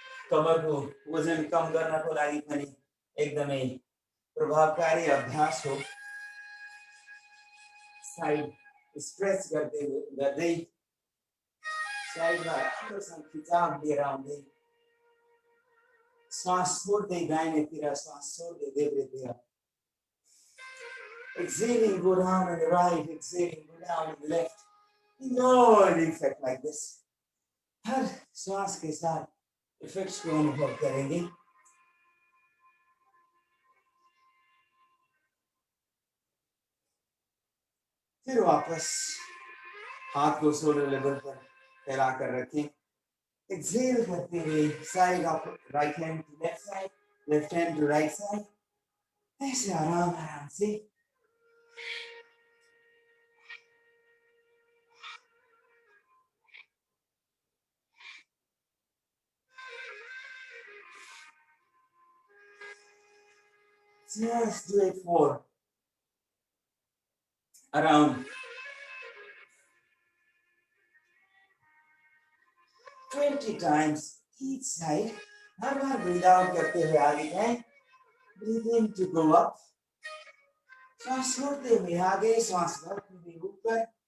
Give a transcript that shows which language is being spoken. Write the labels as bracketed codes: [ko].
[ne] कमर को वजन कम गर्नको लागि पनि एकदमै प्रभावकारी अभ्यास हो। साइड स्ट्रेच गर्दै साइडमा राम्रोसँग खिचाव लिएर आउँदै श्वास छोड्दै दाहिनेतिर, श्वास छोड्दै देब्रेतिर। [en] Exhaling, go down on the right, exhaling, go down on the left. Enjoy the effect like this. [hi] हर श्वास के साथ इफेक्ट्स को अनुभव करेंगे। फिर वापस हाथ को शोल्डर लेवल पर फैलाकर रखें। एक्सेल करते हुए [en] side of right hand to left side, left hand to right side, [hi] ऐसे आराम आराम से। [en] Just do it for around 20 times each side. [hi] हर bar [en] breathe out [hi] करते हुए आगे जाएं। [en] Breathe in to go up. [hi] श्वास छोड़ते हुए आगे, श्वास भरते हुए ऊपर।